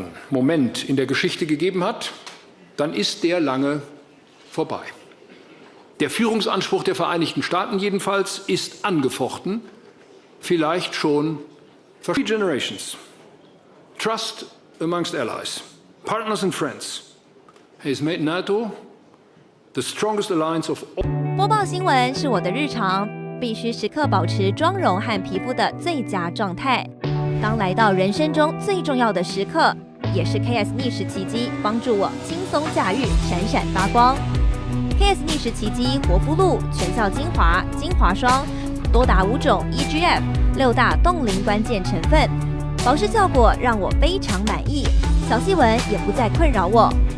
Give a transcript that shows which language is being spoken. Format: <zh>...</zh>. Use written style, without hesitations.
<de>Moment in der Geschichte gegeben hat, dann ist der lange vorbei. Der Führungsanspruch der Vereinigten Staaten jedenfalls ist angefochten, vielleicht schon</de> <en>for 3 generations. Trust amongst allies, partners and friends has made NATO the strongest alliance of all.</en> <zh>播报新闻是我的日常，必须时刻保持妆容和皮肤的最佳状态。当来到人生中最重要的时刻，也是 KS 逆时奇迹帮助我轻松驾驭，闪闪发光。 KS 逆时奇迹活肤露全效精华、精华霜，多达5种 EGF 6大冻龄关键成分，保湿效果让我非常满意，小细纹也不再困扰我。</zh>